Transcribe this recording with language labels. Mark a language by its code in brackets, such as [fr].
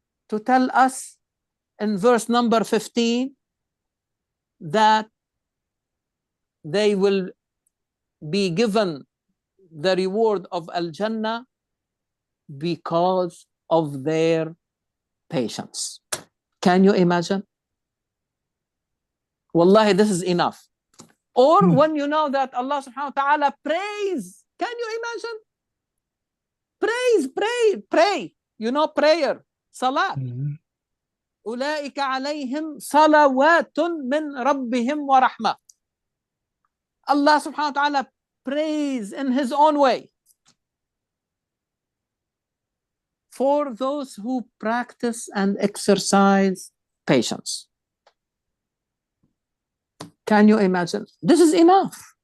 [en] To tell us in verse number 15 that they will be given the reward of Al-Jannah because of their patience. Can you imagine? Wallahi, this is enough. Or when you know that Allah subhanahu wa ta'ala prays, can you imagine? Pray. You know prayer, salat. [ar] أولئك عليهم صلوات من ربهم ورحمة. [en] Allah subhanahu wa ta'ala prays in his own way. for those who practice and exercise patience. Can you imagine? This is enough.